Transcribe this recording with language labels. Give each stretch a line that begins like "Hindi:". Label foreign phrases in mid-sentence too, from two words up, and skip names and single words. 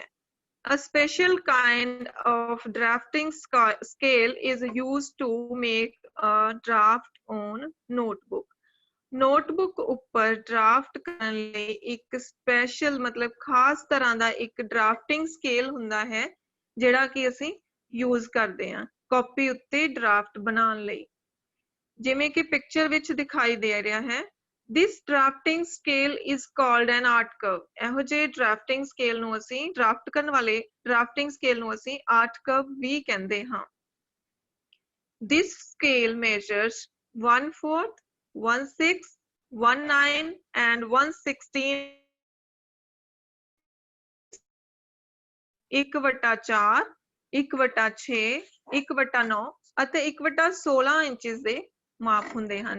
English: A special kind of drafting scale is used to make a draft on notebook.
Punjabi: Notebook ਉੱਪਰ draft ਕਰਨ ਲਈ ਇੱਕ special ਮਤਲਬ ਖ਼ਾਸ ਤਰ੍ਹਾਂ ਦਾ ਇੱਕ
English: drafting scale
Punjabi: ਹੁੰਦਾ ਹੈ, ਜਿਹੜਾ ਕਿ ਅਸੀਂ use ਕਰਦੇ ਹਾਂ ਕਾਪੀ ਉੱਤੇ draft ਬਣਾਉਣ ਲਈ। ਜਿਵੇਂ ਕਿ ਪਿਕਚਰ ਵਿੱਚ ਦਿਖਾਈ ਦੇ ਰਿਹਾ ਹੈ,
English: this drafting scale is called an art curve.
Punjabi: ਇਹੋ ਜਿਹੇ
English: drafting scale
Punjabi: ਨੂੰ ਅਸੀਂ draft ਕਰਨ ਵਾਲੇ
English: drafting scale
Punjabi: ਨੂੰ ਅਸੀਂ
English: art curve
Punjabi: ਵੀ ਕਹਿੰਦੇ ਹਾਂ।
English: This scale measures 1/4, 1/6, 1/9 and 1/16 1/4, 1/6, 1/9
Punjabi: ਅਤੇ 1/16 ਇੰਚਸ ਦੇ ਮਾਪ ਹੁੰਦੇ ਹਨ।